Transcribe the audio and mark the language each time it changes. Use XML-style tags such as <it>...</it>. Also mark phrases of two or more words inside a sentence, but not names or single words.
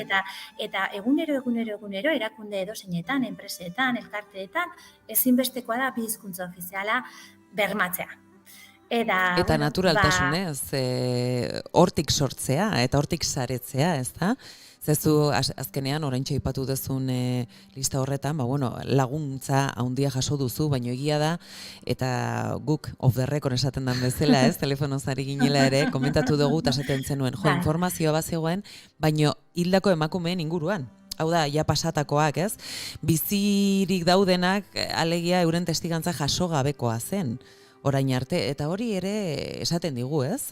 <eu>Eta egunero erakunde edozeinetan, enpresetan, elkarteetan, ezinbestekoa da bi hizkuntza ofiziala bermatzea. Eta naturaltasunez, hortik sortzea eta hortik saretzea, ez da? Zezu azkenean oraintxe aipatu duzun lista horretan, laguntza handia jaso duzu, baina egia da, eta guk</eu> <en>off the record</en> <eu>esaten den bezala, ez? Telefonoz ari ginela ere, komentatu dugu eta esaten zenuen, informazioa bazegoen, baina hildako emakumeen inguruan. Hau da, ja pasatakoak, ez? Bizirik daudenak, alegia euren testigantza jaso gabekoa zen. Orain arte, eta hori ere esaten digu, ez?</eu>